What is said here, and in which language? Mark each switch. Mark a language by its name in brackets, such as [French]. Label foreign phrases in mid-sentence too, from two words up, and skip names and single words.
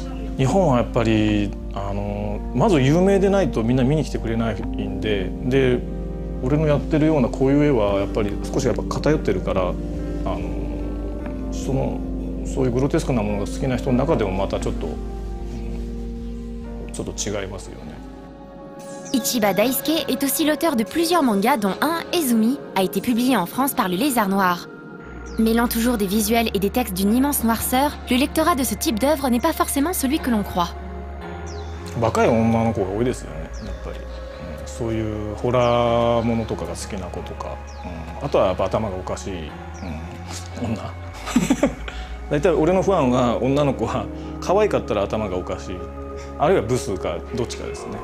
[Japanese] 日本はやっぱりまず有名でないとみんな見に来てくれないんで、俺のやってるようなこういう絵はやっぱり少しやっぱ偏ってるから、そういうグロテスクなものが好きな人の中でもまたちょっと違いますよね。 [French] Ichiba Daisuke est aussi l'auteur de plusieurs mangas dont un, Ezumi, a été publié en France par le Lézard Noir. Mêlant toujours des visuels et des textes d'une immense noirceur, le lectorat de ce type d'œuvre n'est pas forcément celui que l'on croit. [Japanese] 若い女の子が多いですよね、やっぱり。そういうホラーものとかが好きな子とか、あとはやっぱ頭がおかしい、女。大体俺のファンは女の子は可愛かったら頭がおかしい、あるいはブスかどっちかですね。